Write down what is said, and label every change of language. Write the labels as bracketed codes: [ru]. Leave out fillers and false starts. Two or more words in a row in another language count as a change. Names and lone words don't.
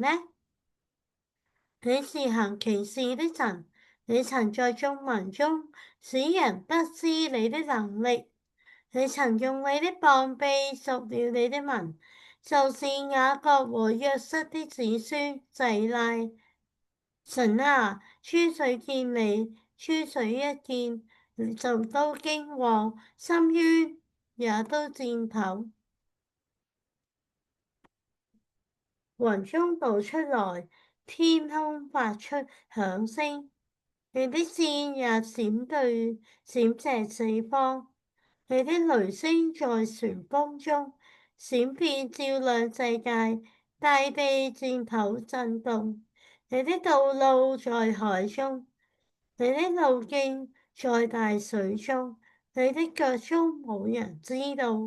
[zh] 你是行奇事的神，你曾在眾民中使人得知你的能力，你曾用你的膀臂贖了你的民，就是雅各和約瑟的子孫。細拉，神啊，諸水見你，諸水一見，就都驚惶，深淵也都顫抖。雲中倒出來，天空發出響聲，你的箭也閃射四方，你的雷聲在旋風中，閃電照亮世界，大地戰抖震動。你的道路在海中，你的路徑在大水中，你的腳蹤無人知道。